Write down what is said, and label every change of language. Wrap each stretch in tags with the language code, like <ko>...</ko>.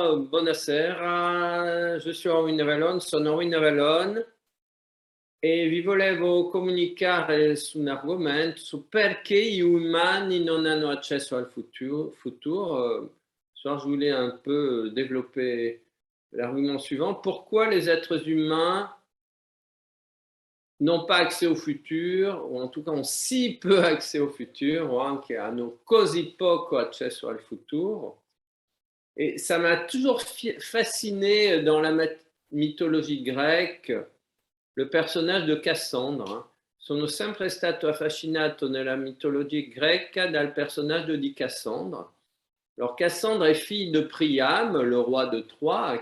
<it>buonasera,</it> <fr>je suis Erwin Avalon,</fr> <it>sono Erwin Avalon e vi volevo comunicare su un argomento su perché gli umani non hanno accesso al futur.</it> <fr>Ce soir, je voulais un peu développer l'argument suivant. Pourquoi les êtres humains n'ont pas accès au futur, ou en tout cas ont si peu accès au futur,</fr> <it>o anche hanno così poco accesso al futuro.</it> <fr>Et ça m'a toujours fasciné dans la mythologie grecque, le personnage de Cassandre.</fr> <it>Sono sempre stato affascinato nella mitologia greca dal personaggio di Cassandre.</it> <fr>Alors Cassandre est fille de Priam, le roi de Troie.</fr>